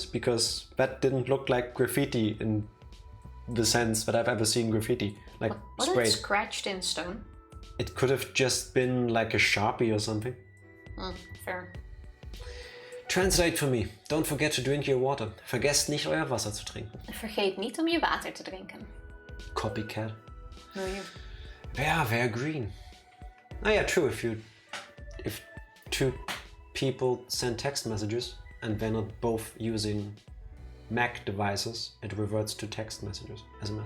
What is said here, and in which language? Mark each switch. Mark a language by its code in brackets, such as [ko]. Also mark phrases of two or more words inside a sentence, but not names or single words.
[en] Because that didn't look like graffiti in the sense that I've ever seen graffiti. Like Was it sprayed. scratched in stone? It could have just been like a Sharpie or something. Fair. Translate for me. Don't forget to drink your water. [de] Vergesst nicht euer Wasser zu trinken. [nl] Vergeet niet om je water te drinken. [en] Copycat. No, you. Yeah, they're green. Oh yeah, true. If two people send text messages and they're not both using Mac devices, it reverts to text messages, SMS.